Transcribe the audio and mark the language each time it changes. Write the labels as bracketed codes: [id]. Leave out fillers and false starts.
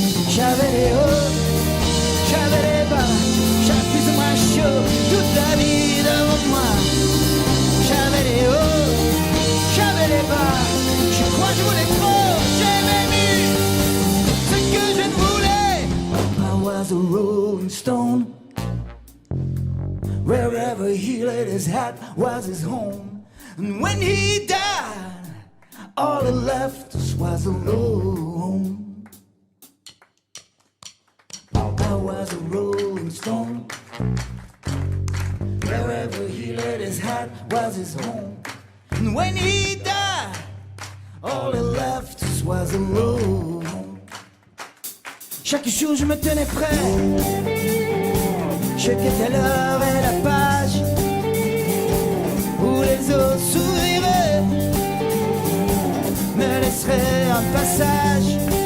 [fr] J'avais les hauts, j'avais les bas, j'avais plus ou moins chaud toute la vie devant moi. J'avais les hauts, j'avais les bas, je crois que je voulais trop, j'aimais mieux ce que je ne voulais. [en] I was a rolling stone, wherever he laid his hat was his home. And when he died, all that left us was alone. I was a rolling stone, wherever he laid his hat was his home. And when he died, all that left us was alone. [fr] Chaque jour je me tenais prêt, je quittais l'heure et la page où les eaux souriraient, me laisseraient un passage.